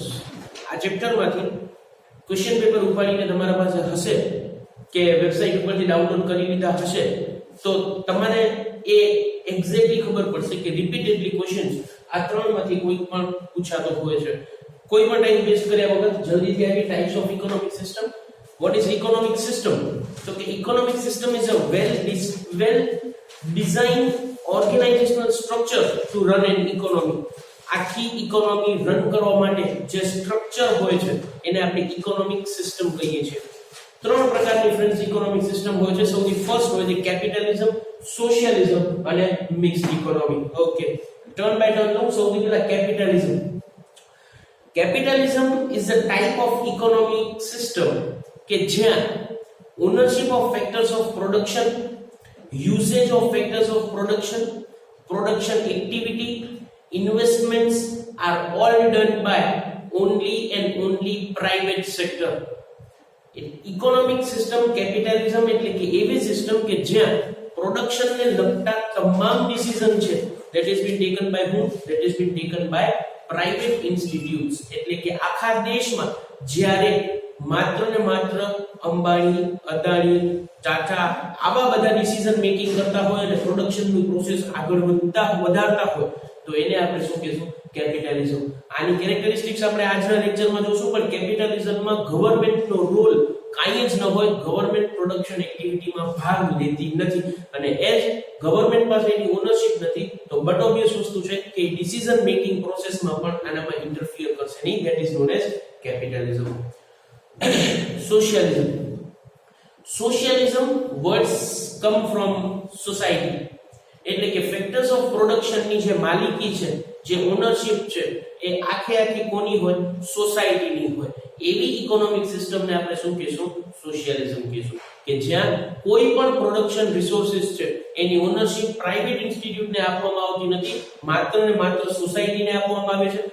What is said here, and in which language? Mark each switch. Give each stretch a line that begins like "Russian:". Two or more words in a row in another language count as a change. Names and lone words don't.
Gujarati: આ ચેપ્ટરમાંથી
English: question paper
Gujarati: ઉપાડીને તમારા પાસે હશે કે વેબસાઇટ ઉપરથી ડાઉનલોડ કરી લીધા હશે તો તમારે એ એક્ઝેક્ટલી ખબર પડશે કે
English: repeatedly questions
Gujarati: આ ત્રણમાંથી કોઈ પણ પૂછાતો હોય છે. કોઈ પણ
English: time waste
Gujarati: કર્યા વગર જલ્દીથી આવી
English: types of economic system. What is economic system? So the economic system is a well designed organizational structure to run an economy.
Gujarati: આખી
English: economy run
Gujarati: કરવા માટે જે સ્ટ્રક્ચર હોય છે એને આપણે
English: economic system
Gujarati: કહીએ છીએ. ત્રણ પ્રકારની
English: friends economic system
Gujarati: હોય છે. સૌથી ફર્સ્ટ હોય છે કેપિટલિઝમ, સોશિયલિઝમ અને
English: mixed economy. okay, turn by turn
Gujarati: લઉં. સૌથી પહેલા કેપિટલિઝમ.
English: Capitalism is a type of economic system
Gujarati: કે જ્યાં
English: ownership of factors of production, usage of factors of production, production activity, investments are all done by only and only private sector. Economic system capitalism
Gujarati: એટલે કે એવી સિસ્ટમ કે જ્યાં પ્રોડક્શન ને લગતા તમામ ડિસિઝન છે
English: that has been taken by whom? That has been taken by private institutes.
Gujarati: એટલે કે આખા દેશમાં જ્યારે માત્ર ને માત્ર અંબાણી, અદાણી, ટાટા આવા બધા
English: decision making
Gujarati: કરતા હોય અને પ્રોડક્શનની પ્રોસેસ આગળ વધારતા હોય તો એને આપણે શું કહીશું? કેપિટલિઝમ. આની કેરેક્ટરિસ્ટિક્સ આપણે આજના લેક્ચરમાં જોશું. પણ કેપિટલિઝમમાં
English: governmentનો role
Gujarati: કાંઈ જ ન હોય.
English: government production activityમાં
Gujarati: ભાગ લેતી નથી અને એજ ગવર્નમેન્ટ પાસે એની ઓનરશિપ નથી તો
English: but obvious
Gujarati: વસ્તુ છે કે
English: decision making processમાં
Gujarati: પણ આનામાં ઇન્ટરફિયર કરશે નહીં.
English: that is known as capitalism. Socialism. Socialism words come from society.
Gujarati: એટલે કે
English: factors of production
Gujarati: ની જે માલિકી છે, જે ઓનરશિપ છે એ આખી કોની હોય? સોસાયટીની હોય. એવી ઇકોનોમિક સિસ્ટમને આપણે શું કહીશું? સોશિયલિઝમ કહીશું. કે જ્યાં કોઈ પણ
English: production resources
Gujarati: છે એની ઓનરશિપ
English: private instituteને
Gujarati: આપવામાં આવતી નથી, માત્ર ને માત્ર સોસાયટીને આપવામાં આવે છે.